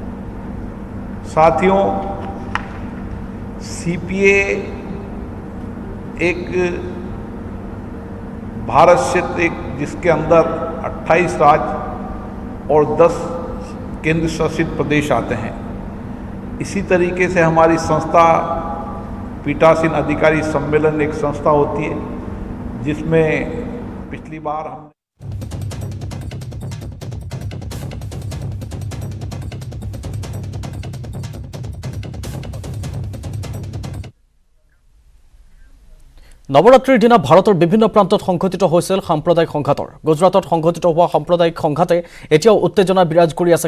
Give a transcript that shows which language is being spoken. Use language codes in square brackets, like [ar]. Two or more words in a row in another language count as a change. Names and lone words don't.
[hi] साथियों, सीपीए एक भारत क्षेत्र, एक जिसके अंदर 28 राज्य और 10 केंद्र शासित प्रदेश आते हैं। इसी तरीके से हमारी संस्था पीठासीन अधिकारी सम्मेलन एक संस्था होती है जिसमें पिछली बार हम [as] নৱৰাত্ৰিৰ দিনা ভাৰতৰ বিভিন্ন প্ৰান্তত সংঘটিত হৈছিল সাম্প্ৰদায়িক সংঘাতৰ। গুজৰাটত সংঘটিত হোৱা সাম্প্ৰদায়িক সংঘাতে এতিয়াও উত্তেজনা বিৰাজ কৰি আছে।